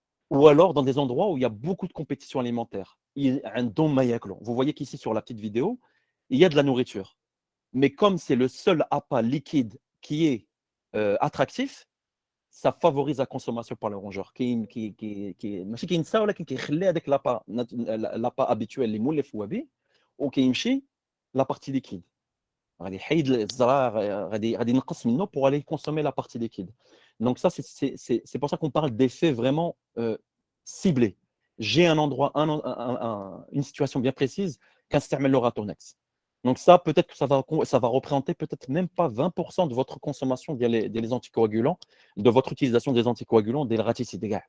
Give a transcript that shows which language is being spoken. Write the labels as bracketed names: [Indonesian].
[French] Ou alors dans des endroits où il y a beaucoup de compétition alimentaire. Vous voyez qu'ici sur la petite vidéo, il y a de la nourriture. Mais comme c'est le seul appât liquide qui est attractif, ça favorise la consommation par le rongeur. [Arabic] ماشي كينسى ولكن كيخلي هذاك [French] l'appât habituel [Arabic] اللي مولف هو به وكيمشي [French] la partie liquide. [Arabic] غادي يحيد الزرار غادي ينقص منه [French] pour aller consommer la partie liquide. Donc ça, c'est pour ça qu'on parle d'effet vraiment ciblé. J'ai un endroit, une situation bien précise qu'installe le Ratonex. Donc ça, peut-être que ça va représenter peut-être même pas 20% de votre consommation des anticoagulants, de votre utilisation des anticoagulants, des raticides.